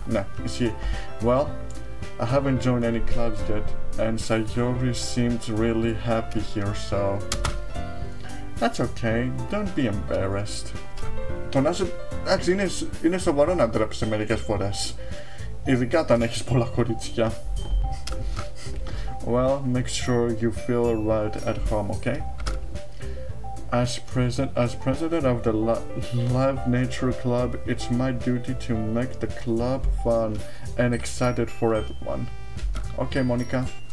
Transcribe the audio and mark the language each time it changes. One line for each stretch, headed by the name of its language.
English: Nah, see, well, I haven't joined any clubs yet, and Sayori seemed really happy here, so that's okay. Don't be embarrassed.
Greek: Το να σου... Εντάξει, είναι σοβαρό να ντρέπεσαι μερικές φορές, ειδικά όταν έχεις πολλά κορίτσια.
English: Well, make sure you feel right at home, okay? As president of the Live Nature Club, it's my duty to make the club fun and excited for everyone. Okay, Monica.